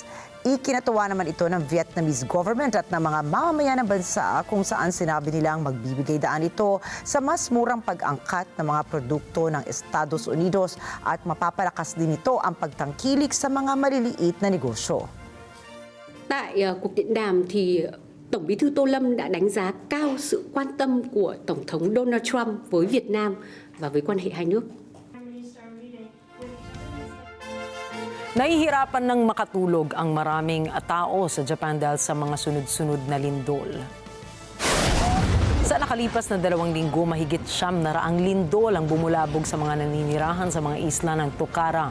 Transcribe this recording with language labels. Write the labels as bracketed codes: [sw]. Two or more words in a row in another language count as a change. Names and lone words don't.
[tl] Ikinatuwa naman ito ng [en] Vietnamese government [tl] at ng mga mamamayan ng bansa kung saan sinabi nilang magbibigay daan ito sa mas murang pag-angkat ng mga produkto ng Estados Unidos at mapapalakas din ito ang pagtangkilik sa mga maliliit na negosyo. [vi] Tại cuộc điện đàm thì Tổng Bí thư Tô Lâm đã đánh giá cao sự quan tâm của Tổng thống Donald Trump với Việt Nam và với quan hệ hai nước. [tl] Nahihirapan ng makatulog ang maraming tao sa Japan dahil sa mga sunod-sunod na lindol. Sa nakalipas na 2 linggo, mahigit 900 lindol ang bumulabog sa mga naninirahan sa mga isla ng Tokara.